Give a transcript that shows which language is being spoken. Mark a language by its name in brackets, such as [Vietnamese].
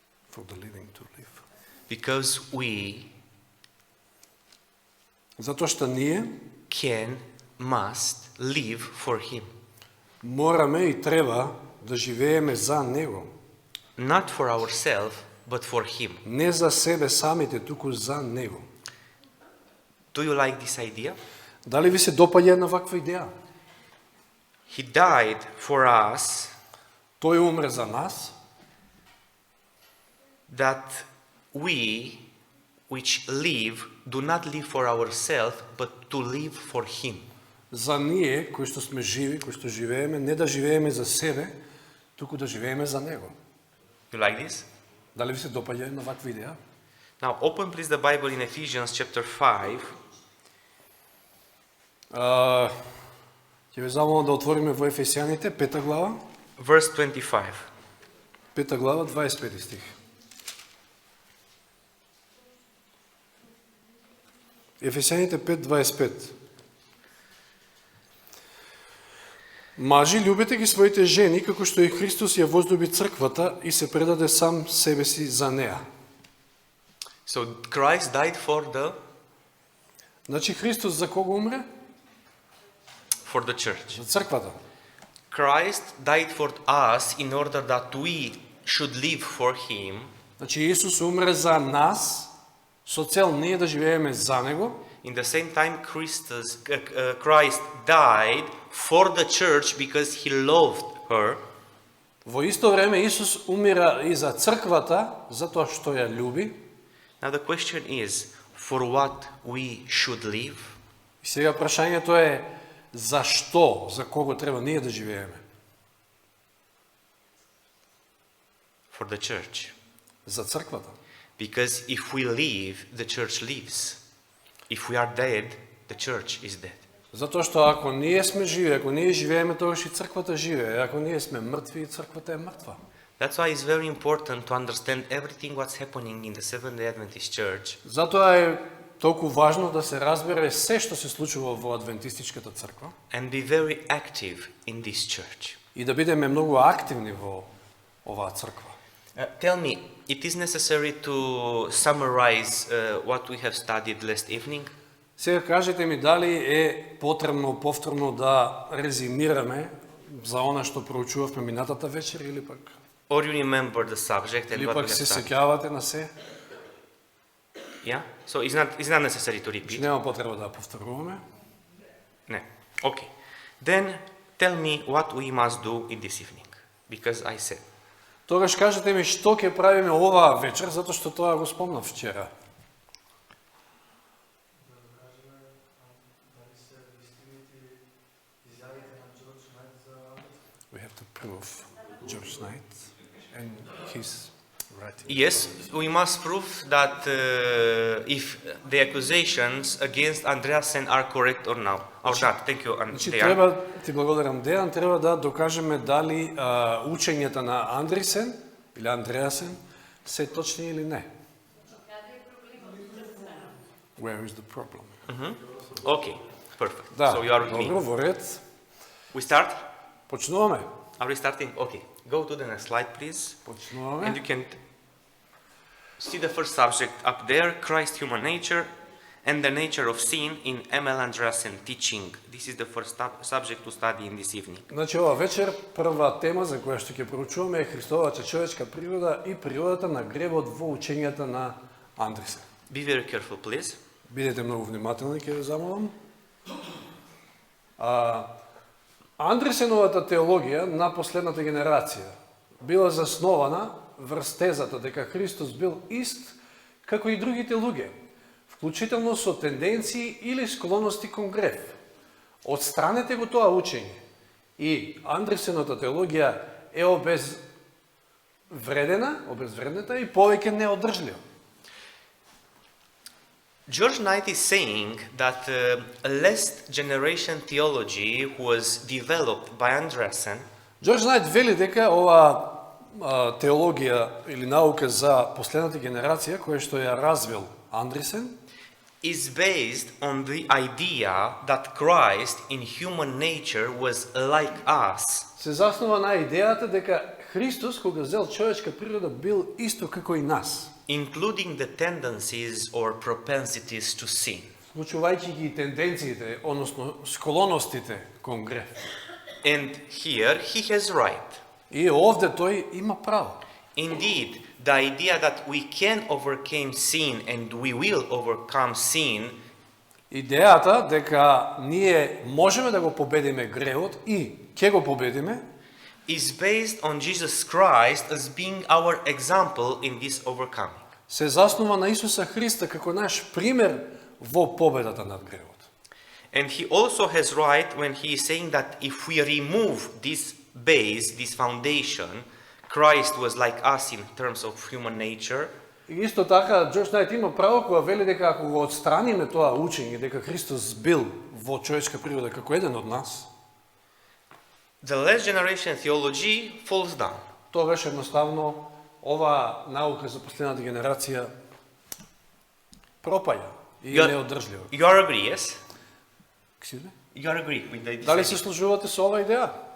[English] For the living to live. Because we [Macedonian] Затоа што ние [English] must live for Him. [Macedonian] мораме и треба да живееме за Него. [English] Not for ourselves, but for Him. [Macedonian] Не за себе самите, туку за Него. [English] Do you like this idea? [Macedonian] Дали ви се допаѓа една ваква идеја? [English] He died for us [Macedonian] Тој умре за нас, [English] that we, which live, do not live for ourselves, but to live for Him. [Macedonian] за ние, кои што сме живи, кои што живееме, не да живееме за себе, туку да живееме за Него. [English] You like this? [Macedonian] Дали ви се допаѓа една ваква идеја? [English] Now open please the Bible in Ephesians chapter 5. [Macedonian] Ќе ве замолам да отвориме во Ефесијаните, 5 глава, [English] Verse 25. [Macedonian] 5 глава, 25 стих. Ефесијаните 5:25. Мажи, љубете ги своите жени, како што и Христос ја воздоби црквата и се предаде сам себе си за неа. [English] So Christ died for [Macedonian] Значи Христос за кого умре? [English] the church. [Macedonian] За црквата. [English] Christ died for us in order that we should live for Him. [Macedonian] Значи Исус умре за нас, со цел ние да живееме за Него. [English] In the same time, Christ died for the church because He loved her. [Macedonian] Во исто време Исус умира и за црквата, затоа што ја љуби. [English] Now the question is, for what we should live? [Macedonian] И сега прашањето е, за што, за кого треба ние да живееме? [English] For the church. [Macedonian] За црквата. [English] Because if we live, the church lives. If we are dead, the church is dead. [Macedonian] Затоа што ако ние сме живи, ако ние живееме, тогаш и црквата живее. Ако ние сме мртви, црквата е мртва. [English] That's why it's very important to understand everything what's happening in the Seventh-day Adventist Church. [Macedonian] Затоа е толку важно да се разбере се што се случува во адвентистичката црква [English] and be very active in this church. [Macedonian] и да бидеме многу активни во оваа црква. [English] Tell me, it is necessary to summarize what we have studied last evening? [Macedonian] Сега кажете ми дали е потребно повторно да резимираме за она што проучувавме минатата вечер или пак [English] Or you remember the subject and [Macedonian] или [English] what we [Macedonian] пак [English] have [Macedonian] се [English] studied? [Macedonian] сеќавате на се? [English] Yeah? So it's not necessary to repeat? [Macedonian] Нема потреба да повторуваме. [English] No. Okay. Then tell me what we must do in this evening. Because I said. [Macedonian] Тогаш кажете ми што ќе правиме оваа вечер, затоа што тоа го спомнав вчера. [English] We have to prove George Knight and his writing. Yes, we must prove that if the accusations against Andreasen are correct or not. Thank you, [Macedonian] Значи [English] Dejan. [Macedonian] треба, ти благодарам Дејан, треба да докажеме дали учењата на Андрисен или Андреасен се точни или не. [English] Where is the problem? Okay, perfect. [Macedonian] Да, [English] So you are with me. [Macedonian] добро, во ред. [English] We start? [Macedonian] Почнуваме. [English] Are we starting? Okay. Go to the next slide, please. [Macedonian] Почнуваме. [English] And you can see the first subject up there, Christ human nature and the nature of sin in M.L. Andreasen teaching. This is the first subject to study in this evening. [Macedonian] Значи ова вечер прва тема за која што ќе проучуваме е Христовата човечка природа и природата на гревот во учењата на Андресен. [English] Be very careful, please. [Macedonian] Бидете многу внимателни, ќе ве замолам. Андресеновата теологија на последната генерација била заснована врз тезата дека Христос бил ист како и другите луѓе, вклучително со тенденции или склоности кон грев. Отстранете го тоа учење и Андресеновата теологија е обезвредната и повеќе неодржлива. [English] George Knight is saying that a last generation theology was developed by Andreasen [Macedonian] Джордж Найт вели дека ова теологија или наука за последната генерација, која што ја развил Андресен, [English] is based on the idea that Christ in human nature was like us. [Macedonian] се заснова на идејата дека Христос, кога зел човечка природа, бил исто како и нас, [English] Including the tendencies or propensities to sin. [Macedonian] вклучувајќи ги тенденциите, односно склоностите кон грев. [English] And here he has right. [Macedonian] И овде тој има право. [English] Indeed, the idea that we can overcome sin and we will overcome sin [Macedonian] Идејата дека ние можеме да го победиме гревот и ќе го победиме [English] is based on Jesus Christ as being our example in this overcoming. [Macedonian] се заснова на Исуса Христа како наш пример во победата над гревот. [English] And he also has right when he is saying that if we remove this base, this foundation, Christ was like us in terms of human nature. [Macedonian] И исто така Джордж Найт има право кога вели дека ако го отстраниме тоа учење дека Христос бил во човечка природа како еден од нас, [English] The last generation theology falls down. [Macedonian] тогаш едноставно ова наука за последната генерација пропаѓа и е неодржлива. [English] You are agree, yes? Excuse me? You are agree with the [Macedonian] Дали се служувате со оваа идеја?